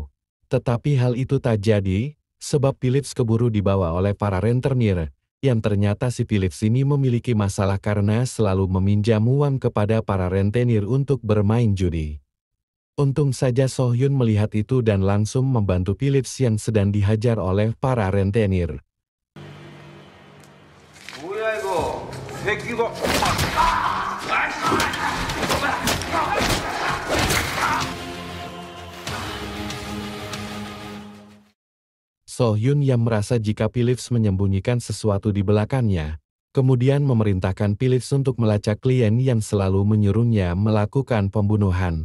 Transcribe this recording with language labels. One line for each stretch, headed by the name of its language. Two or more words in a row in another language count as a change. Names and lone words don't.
Indonesian: Tetapi hal itu tak jadi, sebab Philips keburu dibawa oleh para rentenir, yang ternyata si Philips ini memiliki masalah karena selalu meminjam uang kepada para rentenir untuk bermain judi. Untung saja So-hyun melihat itu dan langsung membantu Philips yang sedang dihajar oleh para rentenir.
Korean: 뭐야 이거 새끼가
Indonesian: So-hyun yang merasa jika Philips menyembunyikan sesuatu di belakangnya, kemudian memerintahkan Philips untuk melacak klien yang selalu menyuruhnya melakukan pembunuhan.